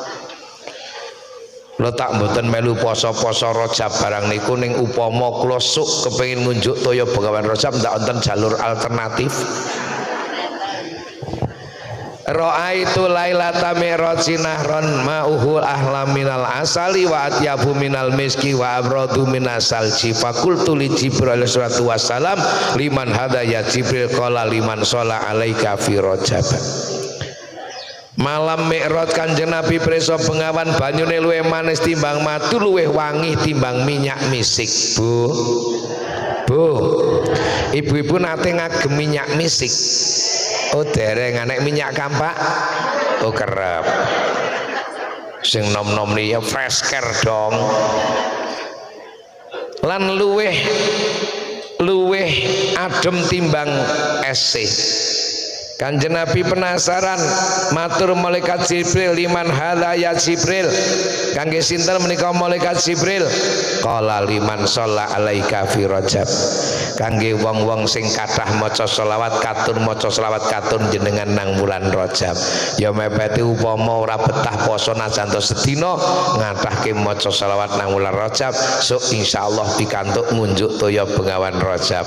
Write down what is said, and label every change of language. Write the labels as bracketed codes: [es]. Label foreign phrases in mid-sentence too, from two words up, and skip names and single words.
[jv] Kula tak mboten melu poso-poso Rajab barang niku ning upama kula suk kepengin ngunjuk toya bengawan Rajab ndak wonten jalur alternatif. [ar] رأيت ليلة معراج نهرا ماؤه أحلى من العسل وأطيب من المسك وأبرد من الثلج فقلت لجبريل عليه الصلاة والسلام لمن هذا يا جبريل قال لمن صلى عليك في رجب. [jv] Malam Mi'raj Kanjeng Nabi preso bengawan banyune luwih manis timbang madu luwih wangi timbang minyak misik. Bu ibu-ibu nate ngagem minyak misik. Oh dereng anek minyak kampak. Oh kerep. Sing nom-nom ya fresh care dong. Lan luweh adem timbang esih. Kanjeng Nabi penasaran, matur malaikat Jibril, [ar] لمن هذا يا جبريل, [jv] kangge sinten menika malaikat Jibril? [ar] قال لمن صلى عليك في رجب, [jv] kangge wong-wong sing kathah maca selawat katun jenengan nang wulan Rajab. Ya mepeti upama ora betah poso najan sedina ngathahke maca selawat nang wulan Rajab, sok insyaallah pikantuk ngunjuk toya bengawan Rajab.